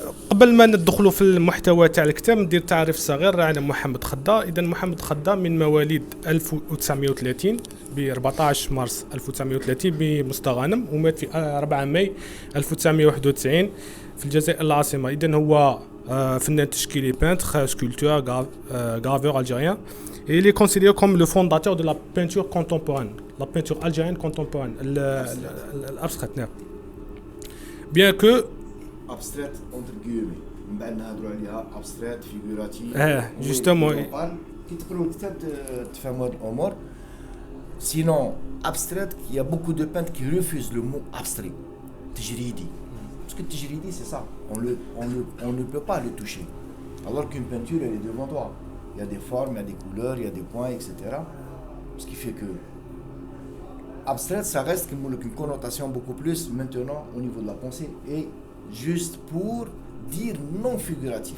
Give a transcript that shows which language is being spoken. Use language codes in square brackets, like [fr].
[ar] قبل ما ندخلوا في المحتوى تاع الكتاب ندير تعريف صغير على محمد خضا. اذا محمد خضا من مواليد 1930 ب 14 مارس 1930 بمستغانم، ومات في 4 ماي 1991 في الجزائر العاصمه. اذا هو فنان تشكيلي، [fr] peintre, sculpteur, graveur algérien. Et il est considéré comme le fondateur de la peinture contemporaine, la peinture algérienne contemporaine, l'abstrait. Bien que abstrait entre guillemets، [ar] من بعد نهضروا عليها [fr] abstrait figuratif. justement [ar] كي تقروا الكتاب تفهموا هاد الامور. [fr] Sinon abstrait, il y a beaucoup de peintres qui refusent le mot abstrait. [ar] تجريدي. [fr] Parce que tijridi c'est ça, on ne peut pas le toucher. Alors qu'une peinture elle est devant toi. Il y a des formes, il y a des couleurs, il y a des points, etc. Ce qui fait que abstrait ça reste une connotation beaucoup plus maintenant au niveau de la pensée et juste pour dire non figuratif.